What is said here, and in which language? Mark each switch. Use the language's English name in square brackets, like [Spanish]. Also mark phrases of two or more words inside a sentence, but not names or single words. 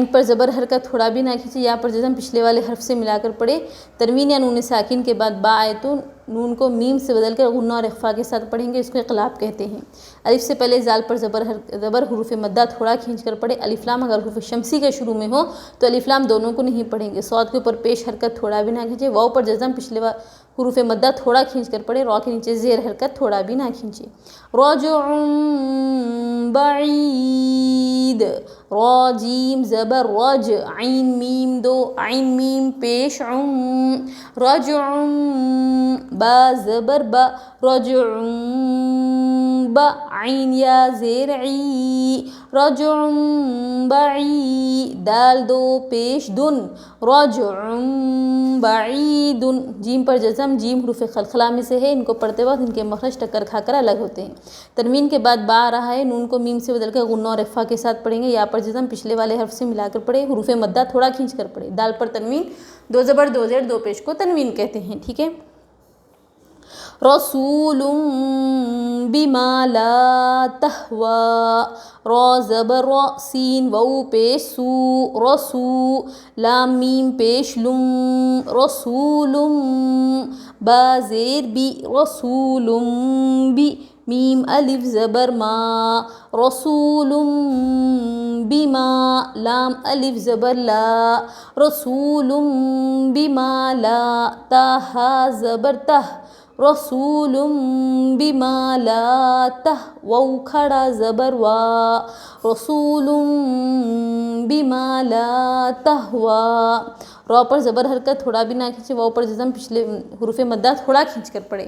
[Urdu] پر زبر حرکت تھوڑا بھی نہ کھینچے یا پر جزم پچھلے والے حرف سے ملا کر پڑھے تنوین یا نون ساکن کے بعد با آئے تو نون کو میم سے بدل کر غنہ اور اخفا کے ساتھ پڑھیں گے اس کو اقلاب کہتے ہیں الف سے پہلے زال پر زبر حروف مدہ تھوڑا کھینچ کر پڑھے الف لام اگر حروف شمسی کے شروع میں ہو تو الف لام دونوں کو نہیں پڑھیں گے صاد کے اوپر پیش حرکت تھوڑا بھی نہ کھینچے واو پر جزم پچھلے حروف مدہ تھوڑا کھینچ کر پڑھے را کے نیچے زیر حرکت تھوڑا بھی نہ کھینچے رجع بعید، را جیم زبر رج، عین میم دو، عین میم پیش رجع، با زبر با، رجع با، عین یا زیر عی، رجع بعید، دال دو پیش دن، رجع بعید، جیم پر جزم، جیم حروف خلخلہ میں سے ہے، ان کو پڑھتے وقت ان کے مخرج ٹکر کھا کر الگ ہوتے ہیں۔ تنوین کے بعد با آ رہا ہے، نون کو میم سے بدل کر غنہ اور اخفا کے ساتھ پڑھیں گے، یا پر جزم پچھلے والے حرف سے ملا کر پڑھے، حروف مدہ تھوڑا کھینچ کر پڑھے۔ دال پر تنوین، دو زبر دو زیر دو پیش کو تنوین کہتے ہیں، ٹھیک ہے۔ [Arabic] رسول بما لا تہوی، [Urdu] را زبر را، سین واو پیش سو، رسو، لام میم پیش لم، رسول، با زیر بی، رسول بی، میم الف زبر ما، [Arabic] رسول بما، [Urdu] لام الف زبر لا، [Arabic] رسول بما لا، [Urdu] تا ہا زبر تہ، [Arabic] رسول بما لا تہووا، [Urdu] کھڑا زبر وا، [Arabic] رسول بما لا تہوی، [Urdu] را پر زبر حرکت تھوڑا بھی نہ کھینچے، واو پر جزم پچھلے حروف مدہ تھوڑا کھینچ کر پڑھے۔